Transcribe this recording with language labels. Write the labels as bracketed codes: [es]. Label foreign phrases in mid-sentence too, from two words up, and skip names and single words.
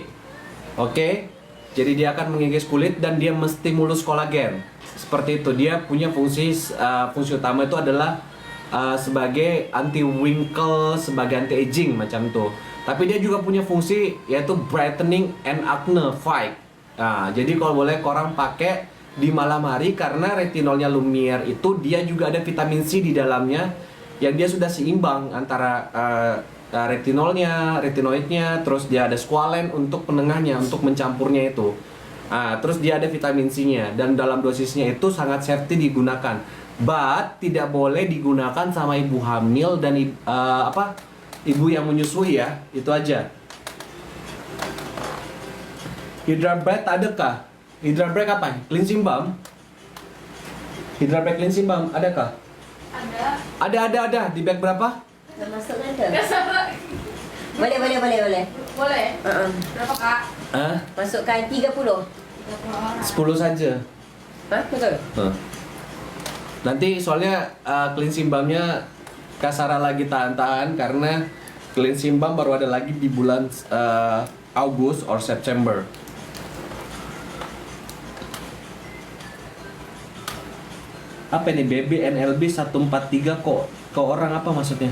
[id] Oke? Jadi dia akan mengikis kulit dan dia menstimulus kolagen. Seperti itu. Dia punya fungsi utama itu adalah sebagai [en] anti wrinkle, [id] sebagai [en] anti aging [id] macam tuh. Tapi dia juga punya fungsi yaitu [en] brightening and acne fight. [id] Jadi kalau boleh korang pakai di malam hari karena retinolnya Lumiere itu dia juga ada vitamin C di dalamnya yang dia sudah seimbang antara retinolnya, retinoidnya, terus dia ada squalene untuk penengahnya, untuk mencampurnya itu. Terus dia ada vitamin C-nya dan dalam dosisnya itu sangat safety digunakan. But tidak boleh digunakan sama ibu hamil dan ibu yang menyusui ya, itu aja. Hydra Break adakah? Hydra Break apa? [en] Cleansing balm? [id] Hydra Break [en] cleansing balm [id] adakah? Ada. Di bag berapa? Nak masuk kan tu? Gak sabar. Boleh. Boleh? Berapa kak? Masukkan 30. 30 orang. 10 saja. Betul? Nanti soalnya [en] cleansing balmnya [id] Kak Sarah lagi tahan-tahan karena [en] cleansing balm [id] baru ada lagi di bulan Agustus or September. Apa ini BBNLB 143 kok ke orang apa maksudnya?